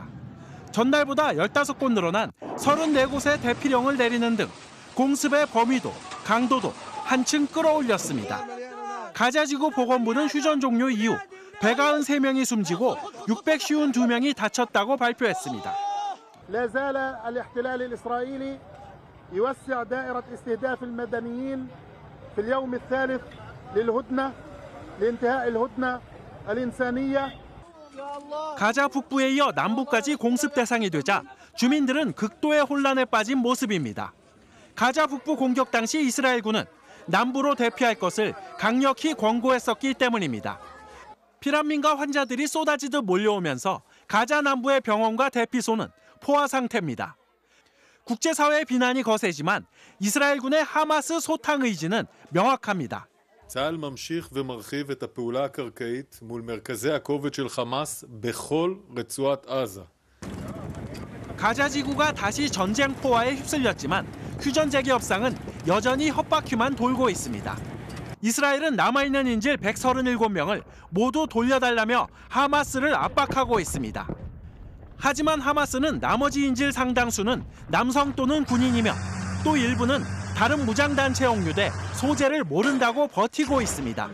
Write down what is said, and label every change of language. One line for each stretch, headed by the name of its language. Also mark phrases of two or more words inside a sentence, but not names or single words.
Korean: 전날보다 15곳 늘어난 34곳의 대피령을 내리는 등 공습의 범위도 강도도 한층 끌어올렸습니다. 가자지구 보건부는 휴전 종료 이후 193명이 숨지고 652명이 다쳤다고 발표했습니다.
Arabic: لا زال الاحتلال الإسرائيلي يوسع دائرة استهداف المدنيين في اليوم الثالث للهدنة لانتهاء الهدنة الإنسانية.
Korean: 가자 북부에 이어 남부까지 공습 대상이 되자 주민들은 극도의 혼란에 빠진 모습입니다. 가자 북부 공격 당시 이스라엘군은 남부로 대피할 것을 강력히 권고했었기 때문입니다. 피난민과 환자들이 쏟아지듯 몰려오면서 가자 남부의 병원과 대피소는 포화 상태입니다. 국제사회의 비난이 거세지만 이스라엘군의 하마스 소탕 의지는 명확합니다.
Hebrew: צה"ל ממשיך ומרחיב את הפעולה הקרקעית מול מרכזי הכובד של חמאס בכל רצועת עזה.
Korean: 가자 지구가 다시 전쟁 포화에 휩쓸렸지만 휴전 재개 협상은 여전히 헛바퀴만 돌고 있습니다. 이스라엘은 남아있는 인질 137명을 모두 돌려달라며 하마스를 압박하고 있습니다. 하지만 하마스는 나머지 인질 상당수는 남성 또는 군인이며 또 일부는 다른 무장단체에 억류돼 소재를 모른다고 버티고 있습니다.